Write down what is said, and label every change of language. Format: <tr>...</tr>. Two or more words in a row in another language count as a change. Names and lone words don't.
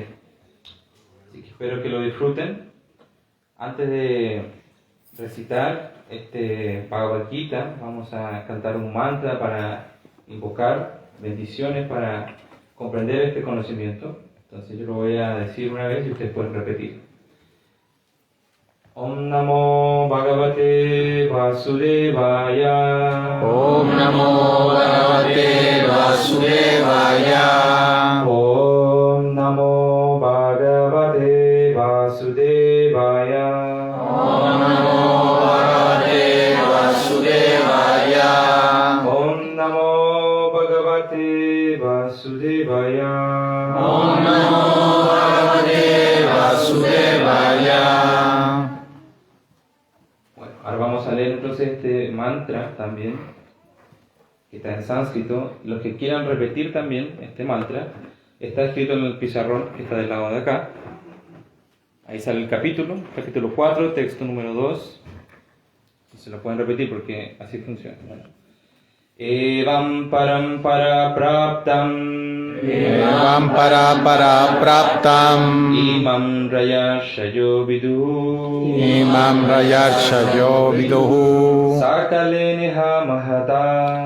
<es>Así que espero que lo disfruten. Antes de recitar este Bhagavad Gita, vamos a cantar un mantra para invocar bendiciones para comprender este conocimiento. Entonces yo lo voy a decir una vez y ustedes pueden repetir.</es> <sa>Om Namo Bhagavate Vasudevaya. Om Namo Bhagavate Vasudevaya. Om Namo Bhagavate Vasudevaya. Om Namo Bhagavate Vasudevaya. Om Namo Bhagavate Vasudevaya. Om Namo Bhagavate Vasudevaya.</sa> <es>Ahora vamos a leer entonces este mantra también, que está en sánscrito. Los que quieran repetir también este mantra, está escrito en el pizarrón que está del lado de acá. Ahí sale el capítulo 4, texto número 2. Se lo pueden repetir porque así funciona. Bueno.</es> <sa>Evam parampara praptam. Evam para praptam. Imam rayashayo viduhu. Imam rayarshayo viduhu. Sakale neha mahata.</sa>